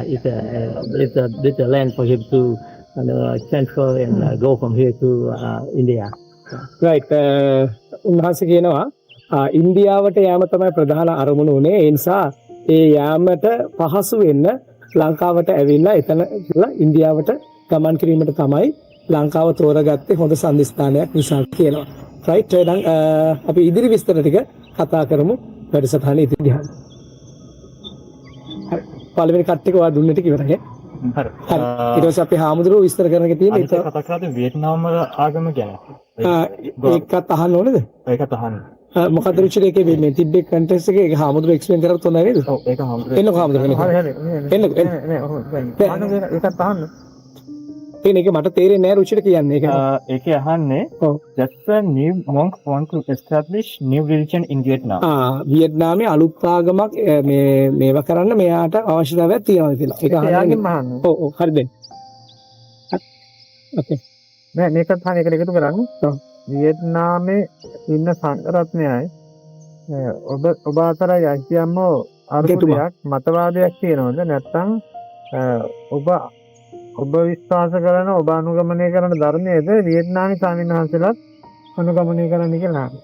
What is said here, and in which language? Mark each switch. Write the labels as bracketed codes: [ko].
[en] It's a land for him to transfer and go from here to India. Right. [si] උන්වහන්සේ කියනවා ඉන්දියාවට යාම තමයි ප්‍රධාන අරමුණ උනේ. ඒ නිසා ඒ යාමට පහසු වෙන්න ලංකාවට ඇවිල්ලා එතන ඉන්දියාවට ගමන් කිරීමට තමයි ලංකාව තෝරගත්තේ හොඳ සම්දිස්ථානයක් නිසා කියනවා. [en] Right. [si] එහෙනම් අපි ඉදිරි විස්තර ටික කතා කරමු වැඩසටහනේ ඉදිරියට. හරි. පළවෙනි කට් එක ඔයා දුන්න ටික ඉවරයි. හරි. ඊට පස්සේ අපි හාමුදුරුවෝ විස්තර කරන එක තියෙන ඒක කතා කරද්දී වියට්නාම් වල ආගම ගැන. ඒකත් අහන්න ඕනේද? ඒකත් අහන්න. මොකද රුචිර එකේ මේ තිබ්බේ කන්ටෙක්ස්ට් එකේ ඒක හාමුදුරුවෝ එක්ස්ප්ලেইন කරත් හොඳයි නේද? ඔව් ඒක හාමුදුරුවෝ. එන්නකෝ හාමුදුරුවෝ. හරි හරි. එන්න. ඒකත් අහන්න. ඒක මට තේරෙන්නේ නැහැ රුචිර කියන්නේ. ඒකේ අහන්නේ [en] just a new monk want to establish new religion in Vietnam. [si] වියට්නාමයේ අලුත් ආගමක් මේවා කරන්න මෙයාට අවශ්‍යතාවයක් තියෙනවා කියලා. ඒක අහන්නේ. ඔව් හරිද? [en] Okay. [si] මේකත් අහන්න එකට එකතු කරන්නේ. වියට්නාමයේ ඉන්න සංඝරත්නයයි ඔබ අතර යක්තියම්ම අරුතයක් මතවාදයක් තියෙනවද නැත්නම් ඔබ විශ්වාස කරන ඔබ අනුගමනය කරන ධර්මයේද වියට්නාමී ස්වාමීන් වහන්සේලාත් අනුගමනය කරන්න කියලා.